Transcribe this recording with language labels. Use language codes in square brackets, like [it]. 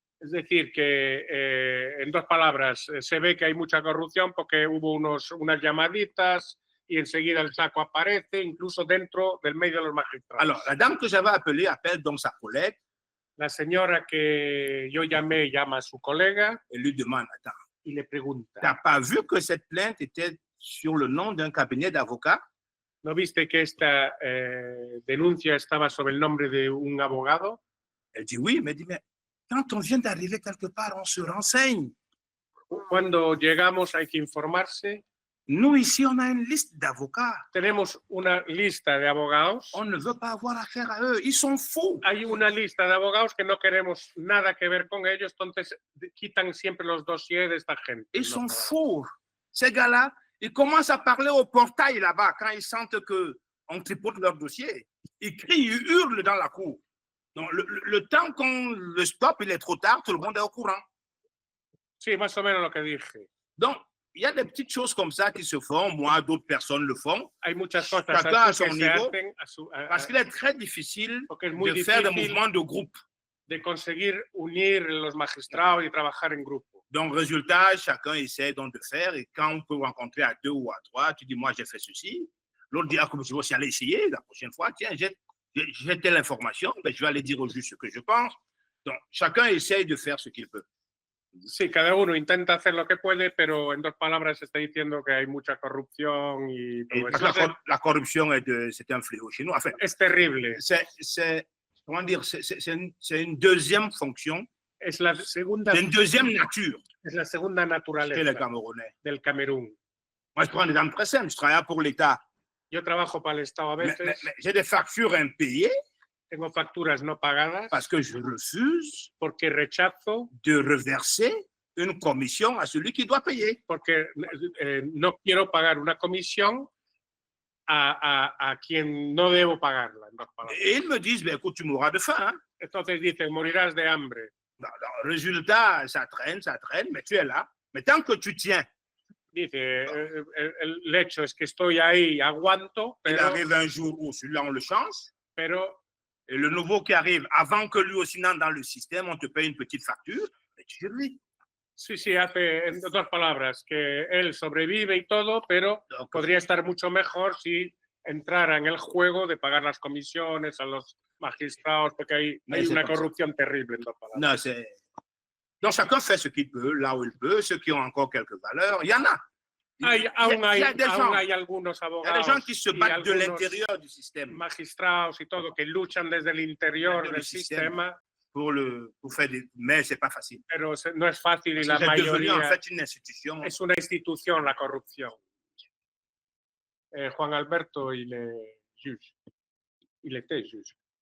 [es] Es decir, que en dos palabras, se ve que hay mucha corrupción porque hubo unas llamaditas y enseguida el saco aparece, incluso dentro del medio de los magistrados. [fr] Alors, la dame que j'avais appelée appelle donc sa collègue [es] La señora que yo llamé llama a su colega [fr] et lui demande, attends, [es] y le pregunta, [fr] t'as pas vu que cette plainte était sur le nom d'un cabinet d'avocats? [es] ¿no viste que esta denuncia estaba sobre el nombre de un abogado? [fr] Elle dit oui, mais elle dit, mais quand on vient d'arriver quelque part, on se renseigne. [es] Cuando llegamos hay que informarse. [fr] Nous, ici, on a une liste d'avocats. [es] Tenemos una lista de abogados. [fr] On ne veut pas avoir affaire à eux. Ils sont fous. [es] Hay una lista de abogados que no queremos nada que ver con ellos, entonces quitan siempre los dossiers de esta gente. [fr] Ils sont fous. Ces gars-là, ils commencent à parler au portail là-bas quand ils sentent qu'on tripote leur dossier. Ils crient, ils hurlent dans la cour. Donc, le temps qu'on le stoppe, il est trop tard, tout le monde est au courant. [es] Sí, más o menos lo que dije. [fr] Donc, il y a des petites choses comme ça qui se font. Moi, d'autres personnes le font. [es] Hay muchas cosas [fr] Chacun à [es] así [fr] son [es] que se [fr] niveau. [es] hacen [fr] Parce qu'il est très difficile [es] porque es muy [fr] de faire des [es] difícil [fr] mouvements de groupe. [es] de conseguir unir los magistrados y trabajar en grupo. [fr] Donc, résultat, chacun essaie donc de faire. Et quand on peut rencontrer à 2 ou à 3, tu dis, moi, j'ai fait ceci. L'autre dit, ah, comme je vais aussi aller essayer la prochaine fois. Tiens, j'ai telle information. Ben, je vais aller dire au juge ce que je pense. Donc, chacun essaye de faire ce qu'il peut. [es] Sí, cada uno intenta hacer lo que puede, pero en 2 palabras se está diciendo que hay mucha corrupción y todo [fr] Parce [es] eso. [fr] que la corruption, c'est un fléau chez nous. Enfin, [es] Es terrible. [fr] Comment dire, c'est une deuxième fonction, [es] Es la segunda, [fr] c'est une deuxième nature [es] es la segunda [fr] chez les [es] naturaleza [fr] Camerounais. [es] del Camerún. [fr] Moi, je prends un exemple très simple. Je travaille pour l'État. [es] Yo trabajo para el Estado a [fr] Mais [es] veces, [fr] j'ai des factures impayées [es] tengo facturas no pagadas [fr] parce que je refuse [es] porque rechazo, [fr] de reverser une commission à celui qui doit payer. [es] porque no quiero pagar una comisión a quien no debo pagarla, en 2 palabras. [fr] Et ils me disent, ben, écoute, tu mourras de faim. Hein? [es] Entonces dicen, morirás de hambre. [fr] Résultat, ça traîne, mais tu es là. Mais tant que tu tiens, [es] Dice, el hecho es que estoy ahí, aguanto, [fr] il [es] pero, [fr] arrive un jour où celui-là, on le change. [es] pero [fr] Et le nouveau qui arrive, avant que lui aussi n'entre dans le système, on te paye une petite facture, mais tu survis. [es] sí, hace, en 2 palabras, que él sobrevive y todo, pero podría estar mucho mejor si entrara en el juego de pagar las comisiones a los magistrados, porque hay una corrupción terrible, en 2 palabras. [fr] Non, c'est... Donc, chacun fait ce qu'il peut, là où il peut. Ceux qui ont encore quelques valeurs, il y en a. [es] Aún hay algunos [fr] Il y a [es] abogados [fr] des gens qui se [es] y [fr] battent de [es] algunos [fr] l'intérieur du système [es] magistrados y todo que luchan desde el interior del sistema, [fr] pour faire des... Mais c'est pas facile. [es] pero no es fácil y la [fr] C'est devenu en [es] mayoría [fr] fait une institution. [es] es una institución la corrupción. [fr] Juan Alberto, il est juge. Il était juge.